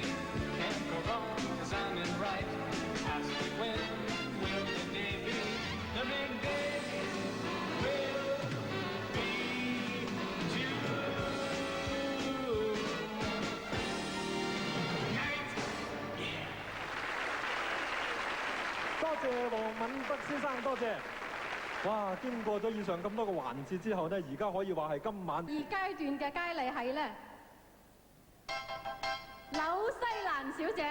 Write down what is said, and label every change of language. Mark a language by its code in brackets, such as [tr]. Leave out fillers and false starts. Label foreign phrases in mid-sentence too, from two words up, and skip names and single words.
[en] Can't go wrong, cause I'm in right. Ask me when will the day be? The big day will be tonight. [yue] 多謝黃敏德先生，多謝。哇！經過咗以上咁多個環節之後呢，而家可以話係今晚二階段嘅佳麗係咧，紐西蘭小姐。